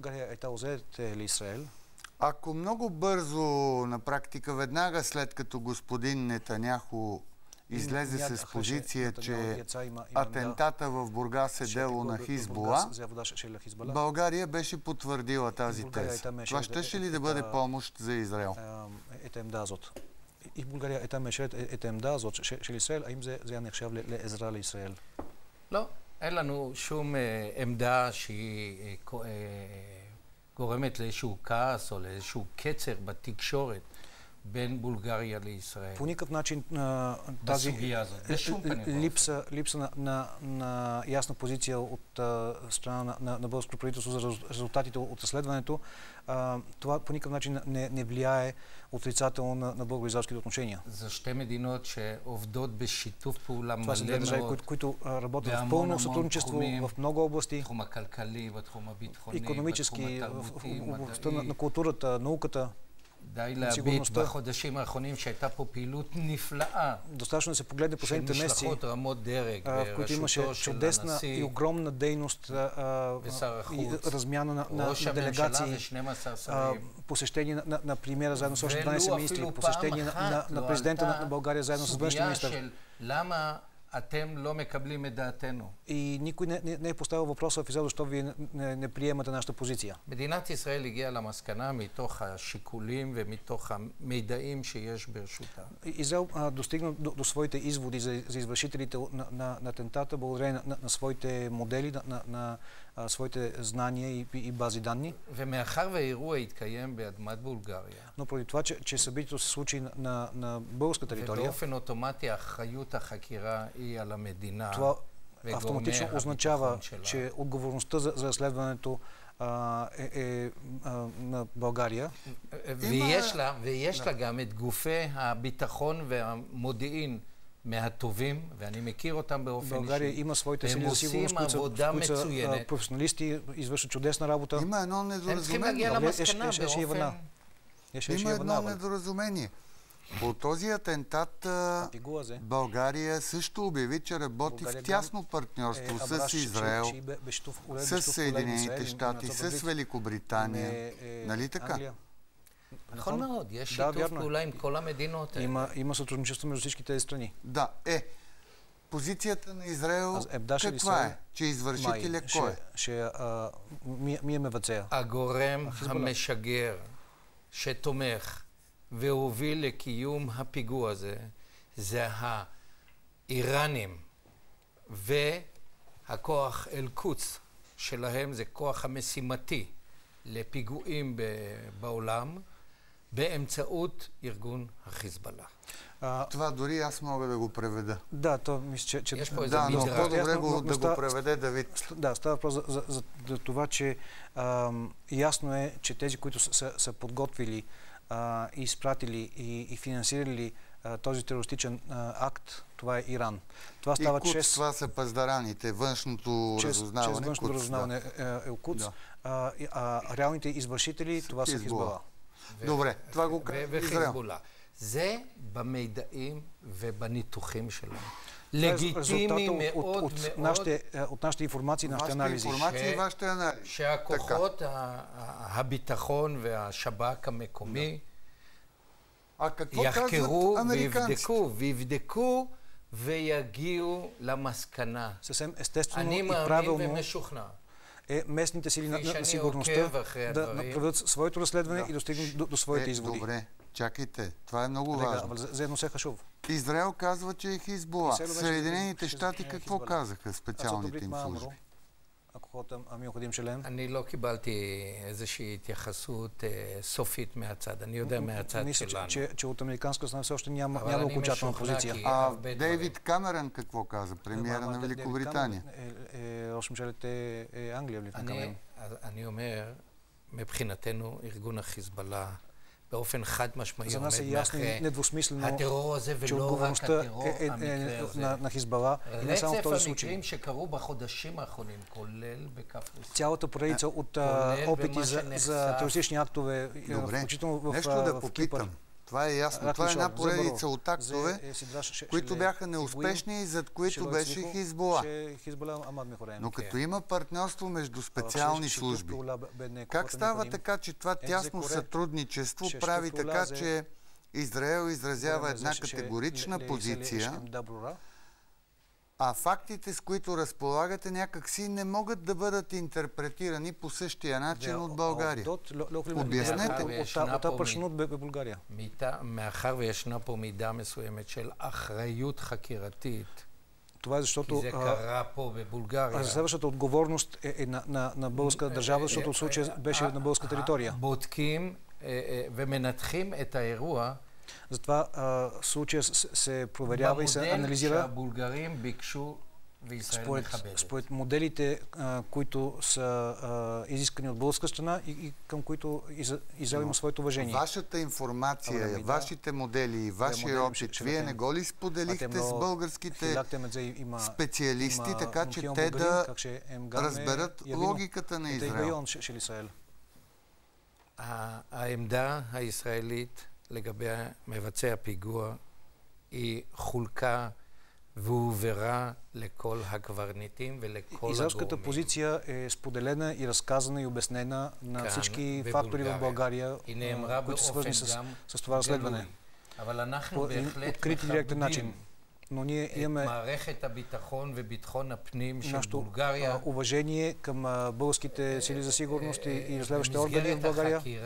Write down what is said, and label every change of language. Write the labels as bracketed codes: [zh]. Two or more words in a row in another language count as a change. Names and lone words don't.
[bg] Ако много бързо, на практика веднага след като господин Нетаняху излезе с позиция, че атентата в Бургас е дело на Хизбула, България беше потвърдила тази теза. Това щеше ли да бъде помощ за Израел? И в България [he] הייתה מאשרת את העמדה הזאת של ישראל, האם זה היה נחשב לעזרה לישראל? לא, אין לנו שום עמדה שהיא גורמת לאיזשהו כעס או לאיזשהו קצר בתקשורת בין בולגריה לישראל. [bg] По никакъв начин тази липса на ясна позиция от страна на българското правителство за резултатите от разследването, това по никакъв начин не влияе отрицателно на българо-израелските отношения. Защо мединото, че овдот без шитов паула това са държави, които работят в пълно сътрудничество в много области. Икономически, в областта на културата, науката. [he] די להביט בחודשים האחרונים שהייתה פה פעילות נפלאה. [bg] Достатъчно да се погледне последните месеци, в които имаше чудесна и огромна дейност и размяна на делегации, посещение на премиера заедно с още 12 министри, посещение на президента на България заедно с външния министър. [he] אתם לא מקבלים את דעתנו. [bg] И никой не е поставил въпроса в Израел, защо вие не приемате нашата позиция. [he] מדינת ישראל הגיעה למסקנה מתוך השיקולים ומתוך המידעים שיש ברשותה. [bg] Израел достигна до своите изводи за извършителите на атентата, благодарение на своите модели, на своите знания и бази данни. [he] ומאחר והאירוע התקיים באדמת בולגריה. [bg] Но поради това, че събитието се случи на българска територия, [he] ובאופן אוטומטי אחריות החקירה היא על המדינה. [bg] Това автоматично означава, че отговорността за разследването е на България. [he] ויש לה גם את גופי הביטחון והמודיעין מהטובים, ואני מכיר אותם באופן אישי. [bg] България има своите сили за сигурност, които са професионалисти, извършват чудесна работа. Има едно недоразумение. Има едно недоразумение. По този атентат България също обяви, че работи в тясно партньорство с Израел, с Съединените щати, с Великобритания. Нали така? [he] נכון מאוד, יש שיתוף פעולה עם כל המדינות. [bg] има сътрудничество между всички тези страни. Да, позицията на Израел каква е? Че извършителя кой е? [he] מי מבצע? הגורם המשגר שתומך והוביל לקיום הפיגוע הזה זה האיראנים והכוח אל-קודס שלהם, זה כוח המשימתי לפיגועים בעולם באמצעות ארגון החיזבאללה. [bg] Това дори аз мога да го преведа. Да, то мисля, че... Да, но по-добре да го преведе Давид. Да, става въпрос за това, че ясно е, че тези, които са подготвили и изпратили и финансирали този терористичен акт, това е Иран. Това става чрез... това са паздараните, външното разузнаване. Чрез външното разузнаване е Кудс. Реалните извършители, това са Хизбола. Добре, това го Израел. [he] זה במידעים ובניתוחים שלנו. לגיטימי מאוד מאוד. [bg] от нашите информации, нашите анализи. [he] שהכוחות הביטחון והשב"כ המקומי יחקרו ויבדקו ויגיעו למסקנה. [bg] Съвсем естествено [he] אני [bg] и [he] מאמין [bg] правилно [he] ומשוכנע. [bg] е местните сили на сигурността да направят своето разследване и достигнат до своите изводи. Добре, чакайте. Това е много важно. Заедно се хашов. Израел казва, че е Хизбола. Съединените щати какво казаха специалните им служби? [he] אני לא קיבלתי איזושהי התייחסות סופית מהצד. אני יודע מהצד שלנו. [bg] че от американска страна все още няма окончателна позиция. А Дейвид Камерън какво каза? Премиера на Великобритания. [he] ראש ממשלת אנגליה לפני כמה ימים. אני אומר, מבחינתנו ארגון החיזבאללה באופן חד משמעי עומד מאחורי הטרור הזה ולא רק הטרור המקרה הזה. [bg] на Хизбала и не само в този случай. [he] המקרים שקרו בחודשים האחרונים, כולל בקפריסין. [bg] Цялата поредица от опити за терористични актове, включително в Кипър. Това е ясно. Това е една поредица от актове, които бяха неуспешни и зад които беше Хизбола. Но като има партньорство между специални служби, как става така, че това тясно сътрудничество прави така, че Израел изразява една категорична позиция, а фактите, с които разполагате, някакси не могат да бъдат интерпретирани по същия начин от България? Обяснете. [he] מאחר וישנה פה מידה מסוימת של אחריות חקירתית. [bg] Това е защото разследващата отговорност е на българската държава, защото в случая беше на българска територия. [he] בודקים ומנתחים את האירוע. [bg] Затова случая се проверява и се анализира според моделите, които са изискани от българска страна и към които Израел има своето уважение. Вашата информация, вашите модели и вашия опит, вие не го ли споделихте с българските специалисти, така че те да разберат логиката на Израел? [he] העמדה הישראלית לגבי מבצע הפיגוע היא חולקה והובהרה לכל הקברניטים ולכל הגורמים. [bg] Израелската позиция е споделена и разказана и обяснена на всички фактори в България, които са свързани с това разследване. По открит и директен начин. Но ние имаме нашето уважение към българските сили за сигурност и разследващите органи в България.